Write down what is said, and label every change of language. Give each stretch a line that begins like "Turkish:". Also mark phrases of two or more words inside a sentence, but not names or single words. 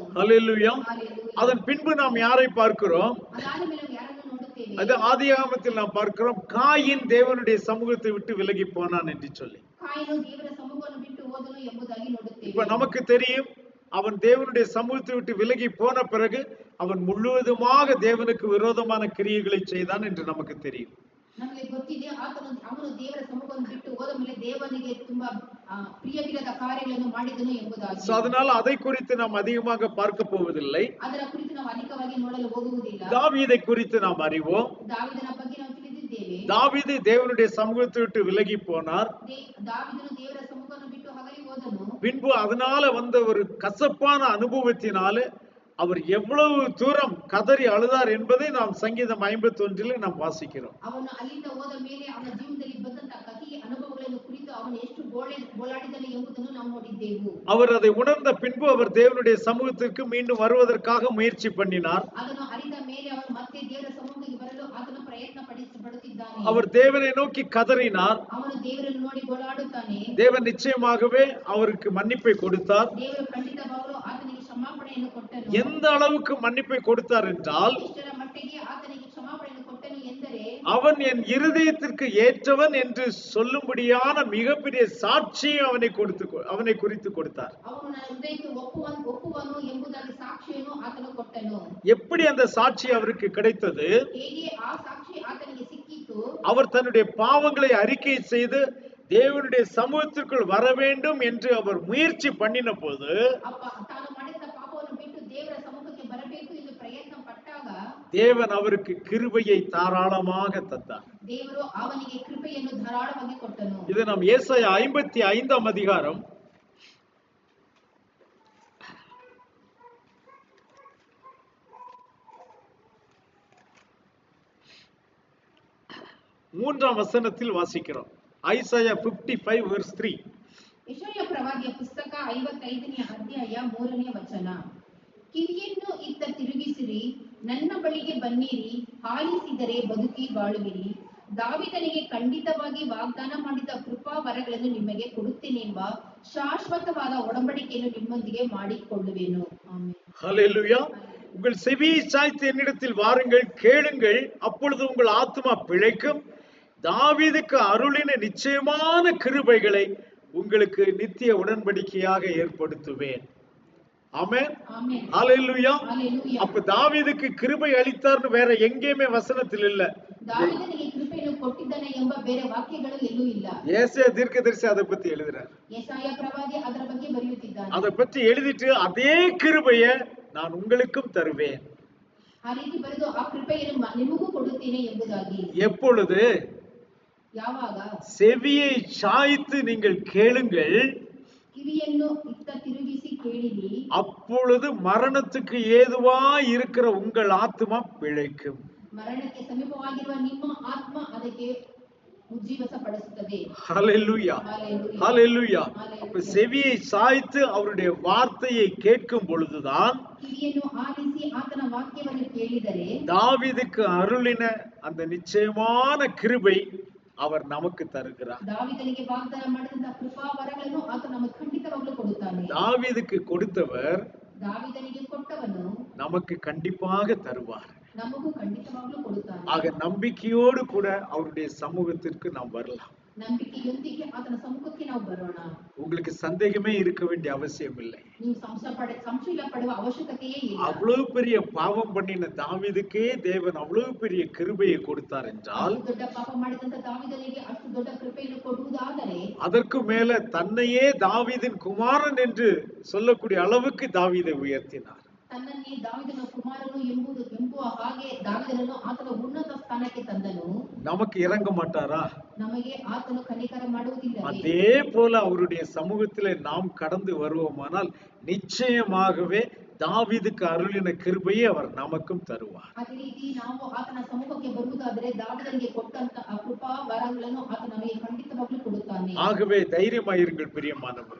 Tamil: ஹல்லேலூயா.
Kannada: ಹಲ್ಲೆಲೂಯಾ.
Tamil: அதன் பின்பு நாம் யாரை பார்க்கிறோம்?
Kannada: ಅದಾದ ಮೇಲೆ ನಾವು ಯಾರನ್ನು ನೋಡುತ್ತೇವೆ?
Tamil: அது ஆதியாகமத்தில் நாம் பார்க்கிறோம், காயின் தேவனுடைய சமூகத்தை விட்டு விலகி போனான் என்று சொல்லி.
Kannada: ಕಾಯಿನು ದೇವರ ಸಮ್ಮುಖವನ್ನು ಬಿಟ್ಟು ಹೋದನು ಎಂಬುದಾಗಿ ನೋಡುತ್ತೇವೆ.
Tamil: இப்ப நமக்கு தெரியும், அவன் தேவனுடைய சமூகத்தை விட்டு விலகி போன பிறகு அவன் முழுவதுமாக தேவனுக்கு விரோதமான கிரியைகளை செய்தான் என்று நமக்கு தெரியும்.
Kannada: ನಮಗೆ ಗೊತ್ತಿದೆ, ಅವನು ದೇವರ ಸಮ್ಮುಖವನ್ನು ಬಿಟ್ಟು ಹೋದ ಮೇಲೆ ದೇವನಿಗೆ ತುಂಬಾ ಪ್ರಿಯವಿಲ್ಲದ ಕಾರ್ಯಗಳನ್ನು ಮಾಡಿದನು ಎಂಬುದಾಗಿ.
Tamil: அதனால அதை குறித்து நாம் அதிகமாக பார்க்க போவதில்லை.
Kannada: ಅದರ ಕುರಿತು ನಾವು ಅಧಿಕವಾಗಿ ನೋಡಲು ಹೋಗುವುದಿಲ್ಲ.
Tamil: தாவீதை குறித்து நாம் அறிவோம்.
Kannada: ದಾವೀದನ ಬಗ್ಗೆ ನಾವು ತಿಳಿದಿದ್ದೇವೆ.
Tamil: தாவீது தேவனுடைய சமூகத்தை விட்டு விலகி போனார்.
Kannada: ದಾವೀದನು ದೇವರ ಸಮ್ಮುಖವನ್ನು ಬಿಟ್ಟು ಹಗಲಿ ಹೋದನು.
Tamil: பின்பு அதனால வந்த ஒரு கசப்பான அனுபவத்தினால அவர் எவ்வளவு தூரம் கதறி அழுதார் என்பதை நாம் சங்கீதம் 51 நாம் வாசிக்கிறோம்.
Kannada: ಅವನು ಅಲ್ಲಿಂದ ಹೋದ ಮೇಲೆ ಅವನ ಜೀವನದಲ್ಲಿ ಬಂದಂತ ಕಹಿ ಅನುಭವಗಳನ್ನು ಕುರಿತು ಅವನು ಎಷ್ಟು ಗೋಳಾಡಿದನು ಎಂಬುದನ್ನು ನಾವು ನೋಡಿದ್ದೆವು.
Tamil: அவர் அதை உணர்ந்த பின்பு அவர் தேவனுடைய சமூகத்திற்கு மீண்டும் வருவதற்காக முயற்சி பண்ணினார்.
Kannada: ಅದನ್ನು ಅರಿತ ಮೇಲೆ ಅವನು ಮತ್ತೆ ದೇವರ ಸಮ್ಮುಖಕ್ಕೆ ಬರಲು ಆತನು ಪ್ರಯತ್ನ ಪಡುತ್ತಿದ್ದಾನೆ.
Tamil: அவர் தேவனை நோக்கி கதறினார்.
Kannada: ಅವನು ದೇವರನ್ನು ನೋಡಿ ಗೋಳಾಡುತ್ತಾನೆ.
Tamil: தேவன் நிச்சயமாகவே அவருக்கு மன்னிப்பை கொடுத்தார்.
Kannada: ದೇವರು ಖಂಡಿತವಾಗಲೂ ಆತನಿಗೆ ಕ್ಷಮಾಪಣೆಯನ್ನು ಕೊಟ್ಟನು.
Tamil: எந்த அளவுக்கு மன்னிப்பை கொடுத்தார் என்றால்,
Kannada: ಎಷ್ಟರ ಮಟ್ಟಿಗೆ ಆತನಿಗೆ ಕ್ಷಮಾಪಣೆಯನ್ನು ಕೊಟ್ಟನು ಎಂದರೆ,
Tamil: அவன் என் இருதயத்திற்கு ஏற்றவன் என்று சொல்லும்படியான மிகப்பெரிய சாட்சியை அவனை குறித்து கொடுத்தார்.
Kannada: ಅವನು ನನ್ನ ಹೃದಯಕ್ಕೆ ಒಪ್ಪುವನು ಎಂಬುದಾಗಿ ಸಾಕ್ಷಿಯನ್ನು ಆತನು ಕೊಟ್ಟನು.
Tamil: எப்படி அந்த சாட்சி அவருக்கு கிடைத்தது?
Kannada: ಹೇಗೆ ಆ ಸಾಕ್ಷಿ ಆತನಿಗೆ ಸಿಕ್ಕಿತು?
Tamil: அவர் தன்னுடைய பாவங்களை அறிக்கை செய்து தேவனுடைய சமூகத்திற்குள் வர வேண்டும் என்று அவர் முயற்சி பண்ணின போது,
Kannada: ತಾನು ಮಾಡಿದ ಪಾಪವನ್ನು ಬಿಟ್ಟು ದೇವರ ಸಮ್ಮುಖಕ್ಕೆ ಬರಬೇಕು ಎಂದು ಪ್ರಯತ್ನ ಪಟ್ಟಾಗ
Tamil: தேவன் அவருக்கு கிருபையை தாராளமாக தந்தார்.
Kannada: ದೇವರು ಅವನಿಗೆ ಕೃಪೆಯನ್ನು ಧಾರಾಳವಾಗಿ ಕೊಟ್ಟನು.
Tamil: இது நாம் ஏசாயா 55 அதிகாரம் 3 வசனத்தில் வாசிக்கிறோம். ஐசாயா 55 verse 3.
Kannada: ಯೆಶಾಯ ಪ್ರವಾದಿಯ ಪುಸ್ತಕ 55ನೇ ಅಧ್ಯಾಯ 3ನೇ ವಚನ. ಕಿವಿಯನ್ನು ಇತ್ತ ತಿರುಗಿಸಿರಿ, ನನ್ನ ಬಳಿಗೆ ಬನ್ನಿರಿ, ಆಲಿಸಿದರೆ ಬದುಕಿ ಬಾಳುವಿರಿ. ದಾವೀದನಿಗೆ ಖಂಡಿತವಾಗಿ ವಾಗ್ದಾನ ಮಾಡಿದ ಕೃಪಾ ವರಗಳನ್ನು ನಿಮಗೆ ಕೊಡುತ್ತೇನೆಂಬ ಶಾಶ್ವತವಾದ ಒಡಂಬಡಿಕೆಯನ್ನು ನಿಮ್ಮೊಂದಿಗೆ ಮಾಡಿಕೊಳ್ಳುವೆನು. ಆಮೆನ್.
Tamil: ஹல்லேலூயா. உங்கள் செவியை சாய்த்து என்னிடத்தில் வாருங்கள், கேளுங்கள், அப்பொழுது உங்கள் ஆத்துமா பிழைக்கும். தாவீதுக்கு அருளின நிச்சயமான கிருபைகளை உங்களுக்கு நித்திய உடன்படிக்கையாக ஏற்படுத்துவேன். ஆமென்.
Kannada: ಆಮೆನ್.
Tamil: ஹல்லேலூயா. ஹalleluya. அப்ப தாவீதுக்கு கிருபை அளித்தார்னு வேற எங்கேயுமே வசனத்தில் இல்ல.
Kannada: ದಾವೀದನಿಗೆ ಕೃಪೆಯನ್ನು ಕೊಟ್ಟಿದ್ದಾನೆ ಎಂಬ ಬೇರೆ ವಾಕ್ಯಗಳು ಎಲ್ಲೂ ಇಲ್ಲ.
Tamil: ஏசாயா தீர்க்கதரிசி அதை பத்தி எழுதுறார்.
Kannada: ಯೆಶಾಯ ಪ್ರವಾದಿ ಅದರ ಬಗ್ಗೆ ಬರೆಯುತ್ತಿದ್ದಾನೆ.
Tamil: அதை பத்தி எழுதிட்டு அதே கிருபைய நான் உங்களுக்கும் தருவேன்.
Kannada: ಆ ರೀತಿ ಬರೆದು ಆ ಕೃಪೆಯನ್ನು ನಿಮಗೂ ಕೊಡುತ್ತೇನೆ ಎಂಬುದಾಗಿ.
Tamil: எப்பொழுது?
Kannada: ಯಾವಾಗ?
Tamil: செவியை சாய்த்து நீங்கள் கேளுங்கள்,
Kannada: ಕಿವಿಯನ್ನು ಇತ್ತ ತಿರುಗಿಸಿ ಕೇಳಿರಿ,
Tamil: அப்பொழுது மரணத்துக்கு ஏதுவா இருக்கிற உங்கள் ஆத்துமா பிழைக்கும்.
Kannada: ಮರಣಕ್ಕೆ ಸಮೀಪವಾಗಿರುವ ನಿಮ್ಮ ಆತ್ಮ ಅದಕ್ಕೆ ಉಜ್ಜೀವಸಪಡಿಸುತ್ತದೆ.
Tamil: ஹல்லேலூயா. ஹalleluya. ஹல்லேலூயா. ஹalleluya. அப்ப செவியை சாய்த்து அவருடைய வார்த்தையை கேட்கும் பொழுதுதான்
Kannada: ಕಿವಿಯನ್ನು ಆಲಿಸಿ ಆತನ ವಾಕ್ಯವನ್ನು ಕೇಳಿದರೆ
Tamil: தாவீதுக்கு அருளின அந்த நிச்சயமான கிருபை அவர் நமக்கு தருகிறார்.
Kannada: ದಾವೀದನಿಗೆ ವಾಗ್ದಾನ ಮಾಡಿದಂತಹ ಕೃಪಾ ವರಗಳನ್ನು ಆತ ನಮಗೆ ಖಂಡಿತವಾಗ್ಲೂ ಕೊಡುತ್ತಾನೆ.
Tamil: தாவீதுக்கு கொடுத்தவர்
Kannada: ದಾವೀದನಿಗೆ ಕೊಟ್ಟವನು
Tamil: நமக்கு கண்டிப்பாக தருவார்.
Kannada: ನಮಗೂ ಖಂಡಿತವಾಗ್ಲೂ ಕೊಡುತ್ತಾನೆ.
Tamil: ஆக நம்பிக்கையோடு கூட அவருடைய சமூகத்திற்கு நாம் வரலாம்.
Kannada: ನಂಬಿಕೆಯೊಂದಿಗೆ ಆತನ ಸಮ್ಮುಖಕ್ಕೆ ನಾವು ಬರೋಣ.
Tamil: உங்களுக்கு சந்தேகமே இருக்க வேண்டிய அவசியம் இல்லை.
Kannada: ನೀವು ಸಂಶಯ ಪಡುವ ಅವಶ್ಯಕತೆಯೇ ಇಲ್ಲ.
Tamil: அவ்வளவு பெரிய பாவம் பண்ணின தாவீதுக்கே தேவன் அவ்வளவு பெரிய கிருபையை கொடுத்தார் என்றால்,
Kannada: ಅಷ್ಟು ದೊಡ್ಡ ಪಾಪ ಮಾಡಿದಂತ ದಾವೀದನಿಗೆ ಅಷ್ಟು ದೊಡ್ಡ ಕೃಪೆಯನ್ನು ಕೊಡುವುದಾದರೆ,
Tamil: அதற்கு மேல தன்னையே தாவீதின் குமாரன் என்று சொல்லக்கூடிய அளவுக்கு தாவீதை உயர்த்தினார்.
Kannada: ತನ್ನನ್ನೇ ದಾವೀದನ ಕುಮಾರನು ಎಂಬುವ ಹಾಗೆ ದಾವೀದನನ್ನು ಆತನ ಉನ್ನತ ಸ್ಥಾನಕ್ಕೆ ತಂದನು.
Tamil: நமக்கு இறங்க மாட்டாரா?
Kannada: ನಮಗೆ ಆತನು ಕನಿಕರ ಮಾಡುವುದಿಲ್ಲ.
Tamil: அதே போல அவருடைய சமூகத்திலே நாம் கடந்து வருவோமானால் நிச்சயமாகவே தாவீதுக்கு அருளின கிருபையை அவர் நமக்கும் தருவார்.
Kannada: ಅದೇ ರೀತಿ ನಾವು ಆತನ ಸಮ್ಮುಖಕ್ಕೆ ಬರುವುದಾದರೆ ದಾವೀದನಿಗೆ ಕೊಟ್ಟಂತ ಆ ಕೃಪಾ ವರಗಳನ್ನು ಆತ ನಮಗೆ ಖಂಡಿತವಾಗ್ಲೂ ಕೊಡುತ್ತಾನೆ.
Tamil: ஆகவே தைரியமாயிருங்கள் பிரியமானவர்.